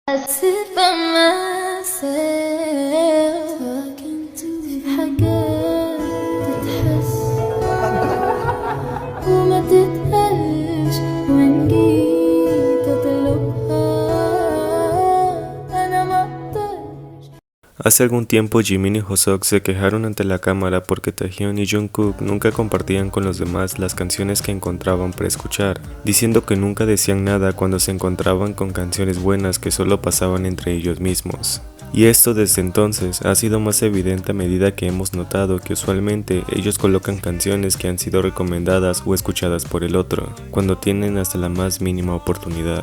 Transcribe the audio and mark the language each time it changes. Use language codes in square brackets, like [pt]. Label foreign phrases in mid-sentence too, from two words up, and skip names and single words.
[en] sit by myself talking to [ar] حاجات تتحس وما تتقالش وإن جيت أطلبها أنا مقدرش. [es] Hace algún tiempo Jimin y Hoseok se quejaron ante la cámara porque Taehyun y Jungkook nunca compartían con los demás las canciones que encontraban para escuchar, diciendo que nunca decían nada cuando se encontraban con canciones buenas que solo pasaban entre ellos mismos. Y esto desde entonces ha sido más evidente a medida que hemos notado que usualmente ellos colocan canciones que han sido recomendadas o escuchadas por el otro, cuando tienen hasta la más mínima oportunidad.